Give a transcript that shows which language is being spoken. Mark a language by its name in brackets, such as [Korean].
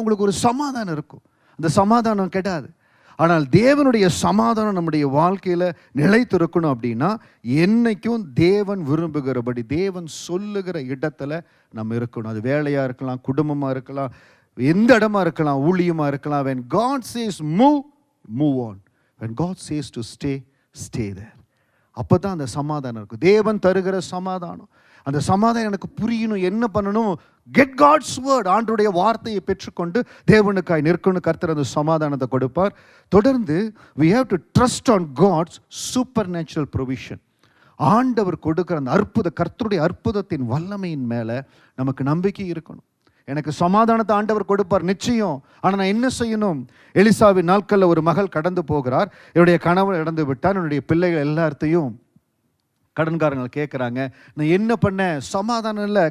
[Tamil] உங்களுக்கு ஒரு சமாதானம் இருக்கும். அந்த சமாதானம் கெடாது. ஆனால் தேவனுடைய சமாதானம் நம்முடைய வாழ்க்கையில் நிலைத்திருக்கணும் அப்படின்னா என்னைக்கும் தேவன் விரும்புகிறபடி, தேவன் சொல்லுகிற இடத்துல நம்ம இருக்கணும். அது வேலையாக இருக்கலாம், குடும்பமாக இருக்கலாம், எந்த இடமா இருக்கலாம், ஊழியமாக இருக்கலாம். [English] when God says move, move on. when God says to stay, stay there. [Tamil] அப்போ தான் அந்த சமாதானம் இருக்கும். தேவன் தருகிற சமாதானம். அந்த சமாதானம் எனக்கு புரியணும். என்ன பண்ணணும்? [English] Get God's word. [Tamil] ஆண்டருடைய வார்த்தையை பெற்றுக்கொண்டு தேவனுக்காய் நிற்கணும். கர்த்தர் அந்த சமாதானத்தை கொடுப்பார். [English] தொடர்ந்து we have to trust on God's supernatural provision. [Tamil] ஆண்டவர் கொடுக்கிற அந்த கர்த்தருடைய அற்புதத்தின் வல்லமையின் மேலே நமக்கு நம்பிக்கை இருக்கணும். எனக்கு சமாதானத்தை ஆண்டவர் கொடுப்பார் நிச்சயம். ஆனால் நான் என்ன செய்யணும்? எலிசாவின் நாட்களில் ஒரு மகள் கடந்து போகிறார். என்னுடைய கணவன் இறந்து விட்டார். என்னுடைய பிள்ளைகள் எல்லாத்தையும் கடன்காரங்களை கேட்குறாங்க, நான் என்ன பண்ண? சமாதானம் இல்லை.